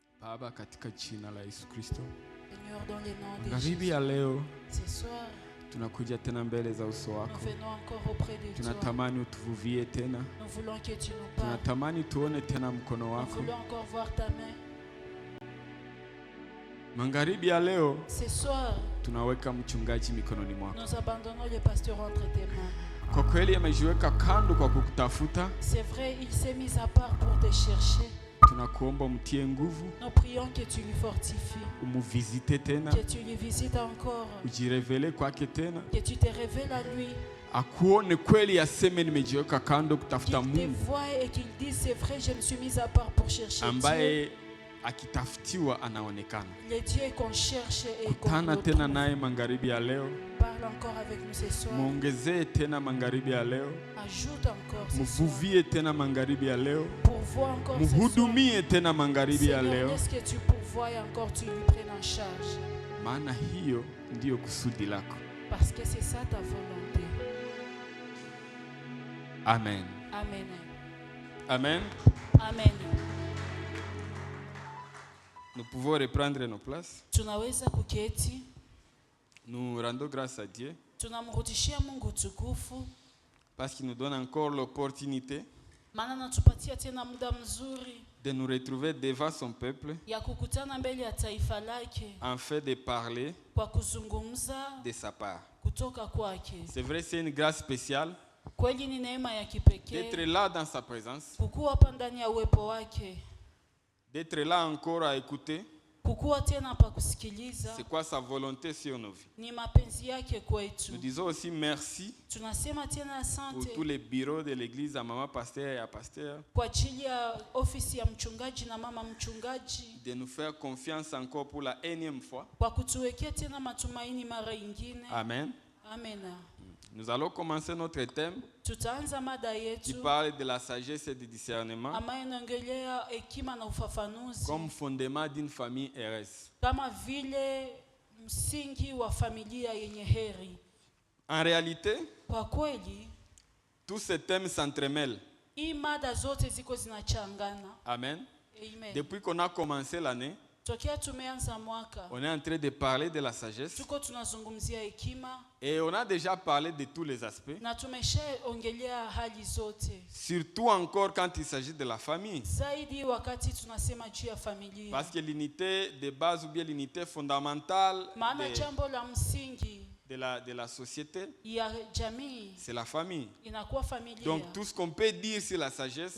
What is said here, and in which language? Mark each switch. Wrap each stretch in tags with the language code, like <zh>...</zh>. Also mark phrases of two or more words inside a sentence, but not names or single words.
<sw>Baba, katika jina la Yesu Kristo,</sw> <fr>Seigneur, dans le nom de</fr> <sw>magharibi</sw> <fr>Jésus,</fr> <sw>ya leo</sw> <fr>ce soir,</fr> <sw>tunakuja tena mbele za uso</sw> <fr>nous</fr> <sw>wako.</sw> <fr>venons encore auprès de toi.</fr> <sw>Tunatamani utuvuvie tena,</sw> <fr>Nous voulons que tu nous parles.</fr> <sw>tunatamani tuone tena mkono</sw> <fr>Nous</fr> <sw>wako.</sw> <fr>voulons encore voir ta main.</fr> <sw>Magharibi ya leo</sw> <fr>Ce soir,</fr> <sw>tunaweka mchungaji mikononi mwako.</sw> <fr>nous abandonnons le pasteur entre tes mains.</fr> <sw>Kwa kweli amejiweka kando kwa kukutafuta.</sw> <fr>C'est vrai, il s'est mis à part pour te chercher.</fr> <sw>Tunakuomba umtie nguvu,</sw> <fr>Nous prions que tu lui fortifies,</fr> <sw>umuvisite tena,</sw> <fr>que tu lui visites encore,</fr> <sw>ujirevele kwake tena,</sw> <fr>que tu te révèles à lui,</fr> <sw>akuone kweli, aseme nimejiweka kando kutafuta</sw> <fr>qu'il te</fr> <sw>Mungu</sw> <fr>voie et qu'il dise c'est vrai, je me suis mis à part pour chercher Dieu.</fr> <sw>ambaye akitafutiwa anaonekana.</sw> <fr>Le Dieu qu'on cherche et qu'on</fr> <sw>Kutana</sw> <fr>retrouve.</fr> <sw>tena naye magharibi ya leo,</sw> <fr>Parle encore avec nous ce soir.</fr> <sw>muongezee tena magharibi ya leo,</sw> <fr>Ajoute encore ce soir.</fr> <sw>muvuvie tena magharibi ya leo,</sw> <fr>Pourvois encore ce soir.</fr> <sw>muhudumie tena magharibi ya</sw> <fr>Seigneur,</fr> <sw>leo,</sw> <fr>laisse que tu pourvoies et encore tu lui prennes en charge.</fr> <sw>maana hiyo ndiyo kusudi lako.</sw> <fr>Parce que c'est ça ta volonté. Amen. Amen. Amen. Amen. Nous pouvons reprendre nos places.</fr> <sw>Tunaweza kuketi.</sw> <fr>Nous rendons grâce à Dieu</fr> <sw>Tunamrudishia Mungu utukufu.</sw> <fr>parce qu'il nous donne encore l'opportunité</fr> <sw>Maana natupatia tena muda mzuri</sw> <fr>de nous retrouver devant son peuple</fr> <sw>ya kukutana mbele ya taifa lake</sw> <fr>en fait de parler</fr> <sw>kwa kuzungumza</sw> <fr>de sa part.</fr> <sw>kutoka kwake.</sw> <fr>C'est vrai, c'est une grâce spéciale</fr> <sw>Kweli ni neema ya</sw> <fr>d'être</fr> <sw>kipekee</sw> <fr>là dans sa présence,</fr> <sw>kukuwa hapa ndani ya uwepo wake,</sw> <fr>d'être là encore à écouter</fr> <sw>kukuwa tena pa kusikiliza.</sw> <fr>c'est quoi sa volonté sur nos vies.</fr> <sw>Ni mapenzi yake kwetu.</sw> <fr>Nous disons aussi merci</fr> <sw>Tunasema tena</sw> <fr>pour</fr> <sw>asante</sw> <fr>tous les bureaux de l'église, à maman pasteur et à pasteur,</fr> <sw>kwa ajili ya ofisi ya mchungaji na mama mchungaji</sw> <fr>de nous faire confiance encore pour la énième fois.</fr> <sw>kwa kutuwekea tena matumaini mara ingine. Amen. Amen.</sw> <fr>Nous allons commencer notre thème</fr> <sw>Tutaanza mada</sw> <fr>qui</fr> <sw>yetu</sw> <fr>parle de la sagesse et du discernement</fr> <sw>ambayo inaongelea hekima na ufafanuzi</sw> <fr>comme fondement d'une famille heureuse.</fr> <sw>kama vile msingi wa familia yenye heri.</sw> <fr>En réalité,</fr> <sw>Kwa kweli</sw> <fr>tous ces thèmes s'entremêlent.</fr> <sw>hii mada zote ziko zinachangana. Amen. Amen.</sw> <fr>Depuis qu'on a commencé l'année,</fr> <sw>Tokea tumeanza mwaka</sw> <fr>on est en train de parler de la sagesse</fr> <sw>tuko tunazungumzia hekima</sw> <fr>et on a déjà parlé de tous les aspects,</fr> <sw>na tumeshaongelea hali zote,</sw> <fr>surtout encore quand il s'agit de la famille.</fr> <sw>zaidi wakati tunasema juu ya familia.</sw> <fr>Parce que l'unité de base ou bien l'unité fondamentale</fr> <sw>Maana jambo la msingi</sw> <fr>de la société,</fr> <sw>ya jamii</sw> <fr>c'est la famille.</fr> <sw>inakuwa familia.</sw> <fr>Donc tout ce qu'on peut dire sur la sagesse</fr>